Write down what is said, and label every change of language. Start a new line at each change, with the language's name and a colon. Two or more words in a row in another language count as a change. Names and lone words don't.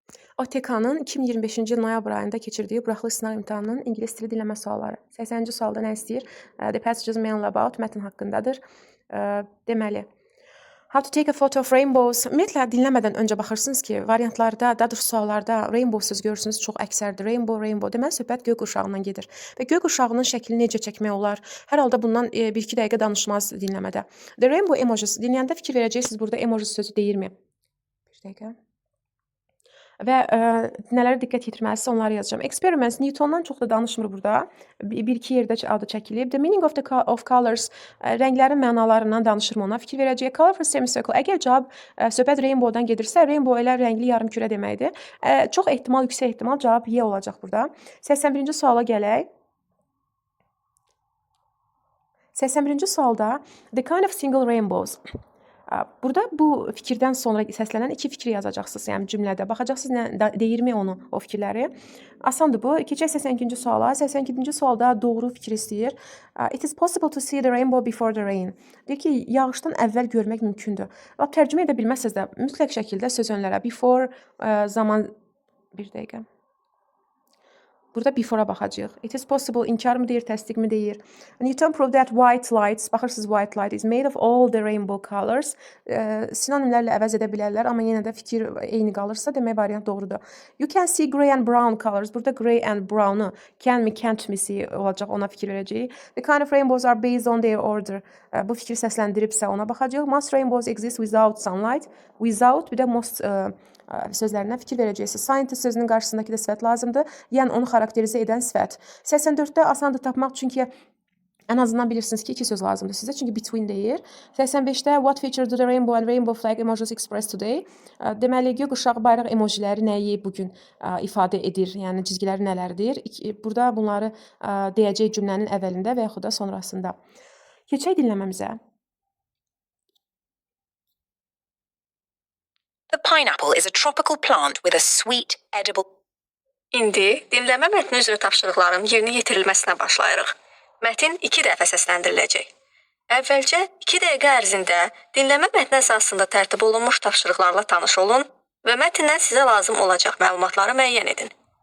Azerbaijani: OTK-nın 2025-ci il noyabr ayında keçirdiyi buraxılış sınav imtahanının ingilis dili dinləmə sualları. 80-ci sualda nə istəyir?
English: The passages mainly about
Azerbaijani: mətn haqqındadır. Deməli,
English: how to take a photo of rainbows.
Azerbaijani: Ümumiyyətlə, dinləmədən öncə baxırsınız ki, variantlarda, daha doğrusu suallarda rainbow-suz görürsünüz, çox əksərdir. Rainbow. Deməli, söhbət göy qurşağından gedir. Və göy qurşağının şəklini necə çəkmək olar? Hər halda bundan 1-2 dəqiqə danışmaz dinləmədə.
English: The rainbow emojis.
Azerbaijani: Dinləyəndə fikir verəcəksiniz, burada emoji sözü deyirmi? 1 dəqiqə. Və nələrə diqqət yetirməlisiniz, onları yazacağım. Experiments Newtondan çox da danışmır burada. Bir-iki yerdə adı çəkilib.
English: The meaning of colors,
Azerbaijani: rənglərin mənalarından danışırmı ona? Fikir verəcək.
English: Colorful semicircle.
Azerbaijani: Əgər cavab söhbət rainbow-dan gedirsə, rainbow elə rəngli yarımkürə deməkdir. Çox ehtimal, yüksək ehtimal cavab Y olacaq burada. 81-ci suala gələk. 81-ci sualda
English: the kind of single rainbows.
Azerbaijani: Burada bu fikirdən sonra səslənən 2 fikri yazacaqsınız, yəni cümlədə. Baxacaqsınız nə deyirmi onu, o fikirləri. Asandır bu. Keçək 82-ci suala. 82-ci sualda doğru fikir istəyir.
English: It is possible to see the rainbow before the rain.
Azerbaijani: Deyir ki, yağışdan əvvəl görmək mümkündür. Tərcümə edə bilməsəz də mütləq şəkildə söz önlərə before zaman 1 dəqiqə. Burada before-a baxacağıq.
English: It is possible,
Azerbaijani: inkar mı deyir, təsdiq mi deyir?
English: Newton proved that white lights, baxırsınız white light is made of all the rainbow colors.
Azerbaijani: Sinonimlərlə əvəz edə bilərlər, amma yenə də fikir eyni qalırsa, demək variant doğrudur.
English: You can see gray and brown colors.
Azerbaijani: Burada
English: gray and brown-
Azerbaijani: u can mi, can't mi see olacaq, ona fikir verəcəyik.
English: The kind of rainbows are based on their order.
Azerbaijani: Bu fikir səsləndiribsə ona baxacağıq.
English: Most rainbows exist without sunlight.
Azerbaijani: Without, bir də most sözlərinə fikir verəcəksiniz. Scientist sözünün qarşısındakı da sifət lazımdır. Yəni onu xarakterizə edən sifət. 84-də asandır tapmaq, çünki ən azından bilirsiniz ki, 2 söz lazımdır sizə, çünki between deyir.
English: 85-də what feature do the rainbow and rainbow flag emojis express today?
Azerbaijani: Deməli, göy qurşağı bayraq emojiləri nəyi bugün ifadə edir? Yəni cizgiləri nələrdir? Burada bunları deyəcək cümlənin əvvəlində və yaxud da sonrasında. Keçək dinləməmizə.
English: The pineapple is a tropical plant with a sweet, edible...
Azerbaijani: İndi dinləmə mətni üzrə tapşırıqların yerinə yetirilməsinə başlayırıq. Mətin 2 dəfə səsləndiriləcək. Əvvəlcə 2 dəqiqə ərzində dinləmə mətni əsasında tərtib olunmuş tapşırıqlarla tanış olun və mətndən sizə lazım olacaq məlumatları müəyyən edin.